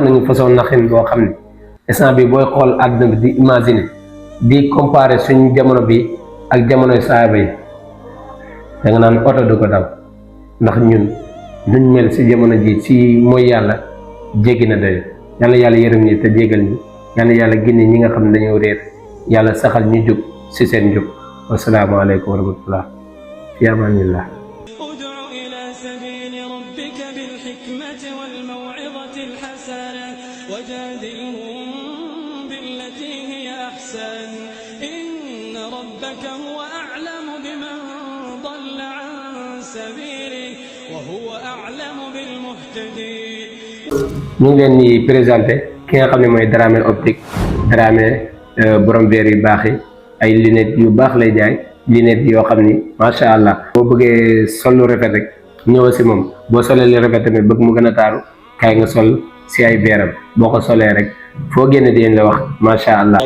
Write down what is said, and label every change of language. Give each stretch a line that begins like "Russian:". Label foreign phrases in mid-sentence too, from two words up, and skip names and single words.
Wolof: nañu façon naxin boo xam ne instant bi booy xool àdduna bi di imaginer di comparer suñ jamono bi ak jamonoy saaba yi da nga naan oto du ko daw ndax ñun nuñ mel si jamono ji si mooy yàlla jéggi na doy yàlla yàlla yërëm ñi te jégal ñi yàlla génne ñi nga xam ne dañoo réer yàlla saxal ñu jóg si seen jóg
Arabic: والسلام عليكم ورحمة الله في أمان الله وجادلهم بالتي هي أحسن إن ربك هو أعلم بمن ضل عن سبيله وهو أعلم بالمهتدين.
Wolof: ñu ngi leen di présenté ki nga xam ne mooy Dramé optique Dramé borom verre yu baax yi ay lunettes yu baax lay jaay lunettes yoo xam ni
Arabic: ما شاء الله
Wolof: boo bëggee sol lu rafet rek ñëwal si moom boo solee lu rafet tamit bëgg mu gën a taaru kaay nga sol si ay beeram boo ko solee rek foo génne di la wax
Arabic: ما شاء الله.